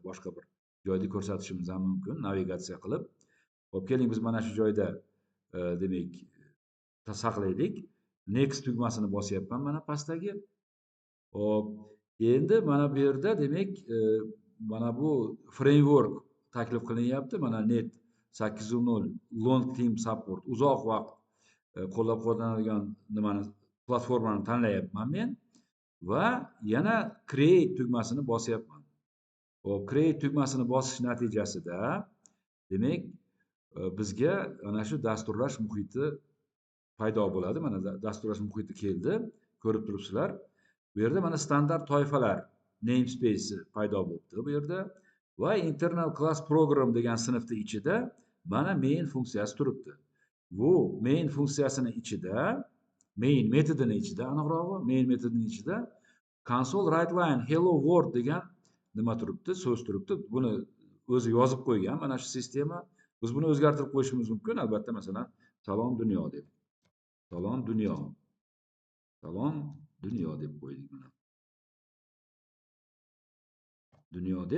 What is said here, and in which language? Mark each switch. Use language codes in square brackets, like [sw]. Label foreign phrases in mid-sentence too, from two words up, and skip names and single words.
[uz] Boshqa bir joyda ko'rsatishimiz ham mumkin navigatsiya qilib. Xo'p, keling biz mana shu joyda demak saqlaylik. Next tugmasini bosyapman mana pastdagi. Xo'p, endi mana bu yerda demak mana bu framework taklif qilinyapti. [en] Mana net 8.0 long term support, [uz] uzoq vaqt qo'llab-quvvatlanadigan nimani platformani tanlayapman men va yana create tugmasini bosyapman. Hop, create tugmasini bosish natijasida demak bizga ana shu dasturlash muhiti paydo bo'ladi. Mana dasturlash muhiti keldi. Ko'rib turibsizlar. Bu yerda mana standart toifalar namespace paydo bo'libdi bu yerda va [en] internal class program [uz] degan sinfni ichida mana main funksiyasi turibdi. Bu main funksiyasini ichida, main metodini ichida, aniqrog'i main metodining ichida [en] console write line hello world [uz] degan nima turibdi, so'z turibdi. Buni o'zi yozib qo'ygan mana shu sistema. Biz buni o'zgartirib qo'yishimiz mumkin, albatta. Masalan, salom dunyo deb. Salom dunyo. Salom dunyo deb qo'ydik mana. Dunyo deb.